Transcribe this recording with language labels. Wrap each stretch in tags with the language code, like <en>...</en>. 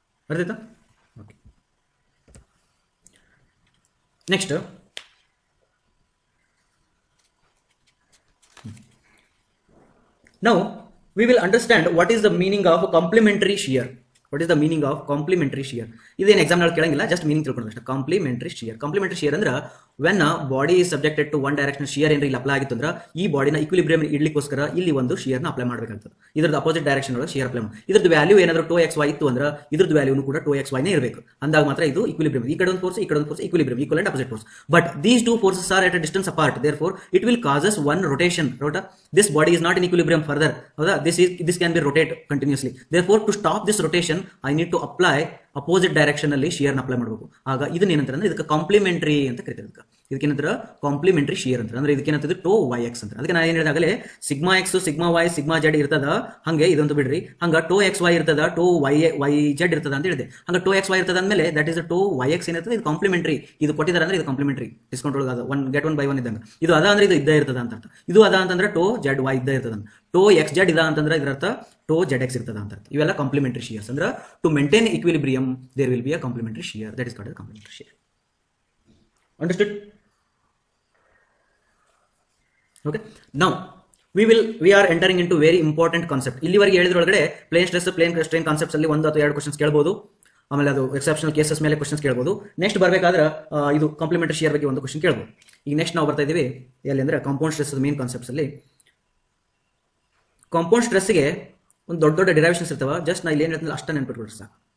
<kn>ಅರ್ಥಾಯ್ತಾ?</kn> <en>Okay, next now we will understand what is the meaning of complementary shear. What is the meaning of complementary shear?</en> <kn>ಇದೇನು exam ನಲ್ಲಿ ಕೇಳಂಗಿಲ್ಲ, just meaning ತಿಳ್ಕೊಳ್ಳೋದು ಅಷ್ಟೇ. Complementary shear ಅಂದ್ರೆ when body is subjected to one direction shear ಏನ್ರಿ ಇಲ್ಲಿ apply ಆಗಿತ್ತು ಅಂದ್ರೆ ಈ ಬಾಡಿನ ಇಕ್ವಿಲಿಬ್ರಿಯಂ ಇಡ್ಲಿಕ್ಕೋಸ್ಕರ ಇಲ್ಲಿ ಒಂದು ಶಿಯರ್ ನ ಅಪ್ಲೈ ಮಾಡಬೇಕಾಗ್ತದೆ. ಇದ್ರದ್ದು ಅಪೋಸಿಟ್ ಡೈರೆಕ್ಷನ್ ಒಳಗೆ ಶಿಯರ್ ಅಪ್ಲೈ ಮಾಡಿ ಇದ್ರದ್ದು ವ್ಯಾಲ್ಯೂ ಏನಾದ್ರು 2xy ಇತ್ತು ಅಂದ್ರೆ ಇದ್ರದ್ದು ವ್ಯಾಲ್ಯೂ ಕೂಡ 2xy ನೇ ಇರಬೇಕು. ಅಂದಾಗ ಮಾತ್ರ ಇದು ಇಕ್ವಿಲಿಬ್ರಿಯಂ. ಈ ಕಡೆ ಒಂದು ಫೋರ್ಸ್ ಈ ಕಡೆ ಒಂದು force equilibrium, equal and opposite force.</kn> <en>But these two forces are at a distance apart, therefore it will causes one rotation. This body is not in equilibrium further. This can be rotate continuously. Therefore to stop this rotation I need to apply</en> <kn>opposite direction ಅಲ್ಲಿ shear apply ಮಾಡಬೇಕು. ಆಗ ಇದನ್ನ ಏನಂತಾರೆ ಅಂದ್ರೆ ಇದಕ್ಕೆ complementary ಅಂತ ಕರೀತಾರೆ. ಇದಕ್ಕೇನಂದ್ರೆ complementary shear ಅಂತ ಅಂದ್ರೆ ಇದಕ್ಕೇನಂತಂದ್ರೆ ಟೋ ವೈ ಎಕ್ಸ್ ಅಂತ. ಅದಕ್ಕೆ ನಾನು ಏನ್ ಹೇಳಿದಾಗಲೇ sigma X sigma Y sigma Z ಇರ್ತದ, ಹಂಗೆ ಇದಂತೂ ಬಿಡ್ರಿ, ಹಂಗ ಟೋ ಎಕ್ಸ್ ವೈ ಇರ್ತದ, ಟೋ ವೈ ಜೆಡ್ ಇರ್ತದ ಅಂತ ಹೇಳಿದೆ. ಹಂಗ ಟೋ ಎಕ್ಸ್ ವೈ ಇರ್ತದ ಅಂದ್ಮೇಲೆ that is toe Y X ಏನಿರ್ತದೆ ಇದು ಕಾಂಪ್ಲಿಮೆಂಟರಿ. ಇದು ಕೊಟ್ಟಿದ್ದಾರೆ ಅಂದ್ರೆ ಇದು ಕಾಂಪ್ಲಿಮೆಂಟರಿ, ಡಿಸ್ಕೌಂಟ್ ಒಳಗೆ ಅದ 1 get 1 by 1 ಇದ್ದಂಗೆ. ಇದು ಅದ ಅಂದ್ರೆ ಇದು ಇದ್ದೇ ಇರ್ತದ ಅಂತ ಅರ್ಥ. ಇದು ಅದ ಅಂತಂದ್ರೆ ಟೋ ಜೆಡ್ ವೈ ಇದ್ದೇ ಇರ್ತದ. ಟೋ ಎಕ್ಸ್ ಜೆಡ್ ಇದ ಅಂತಂದ್ರೆ ಇದರರ್ಥ ಟೋ ಜೆಡ್ ಎಕ್ಸ್ ಇರ್ತದ ಅಂತ ಅರ್ಥ. ಇವೆಲ್ಲ ಕಾಂಪ್ಲಿಮೆಂಟರಿ ಶಿಯರ್ಸ್.</kn> <en>ಅಂದ್ರೆ to maintain equilibrium there will be a complementary shear, that is called complementary shear. Understood? Okay, now we are entering into very important concept.</en> <kn>ಇಲ್ಲಿವರೆಗೆ ಹೇಳಿದ್ರೊಳಗಡೆ plane stress plane strain concepts ಅಲ್ಲಿ 1 ಅಥವಾ 2 questions ಕೇಳಬಹುದು, ಆಮೇಲೆ ಅದು exceptional cases ಮೇಲೆ questions ಕೇಳಬಹುದು. Next ಬರಬೇಕಾದ್ರೆ ಇದು ಕಾಂಪ್ಲಿಮೆಂಟರಿ ಶಿಯರ್ ಬಗ್ಗೆ ಒಂದು ಕ್ವೆಶ್ಚನ್ ಕೇಳಬಹುದು. ಈಗ ನೆಕ್ಸ್ಟ್ ನಾವು ಬರ್ತಾ ಇದೀವಿ ಎಲ್ಲಿ ಅಂದ್ರೆ ಕಾಂಪೌಂಡ್ ಸ್ಟ್ರೆಸ್ ಮೇನ್ ಕಾನ್ಸೆಪ್ಟ್ಸ್ ಅಲ್ಲಿ. ಕಾಂಪೌಂಡ್ ಸ್ಟ್ರೆಸ್ ಗೆ ಒಂದು ದೊಡ್ಡ ದೊಡ್ಡ ಡಿರೈವೇಷನ್ಸ್ ಇರ್ತಾವ. ಜಸ್ಟ್ ನಾ ಇಲ್ಲಿ ಏನ್ ಹೇಳ್ತೀನಿ ಅಷ್ಟೇ ನೆನಪಿಟ್ಕೊಳ್ರಿ ಸಾಕು.</kn>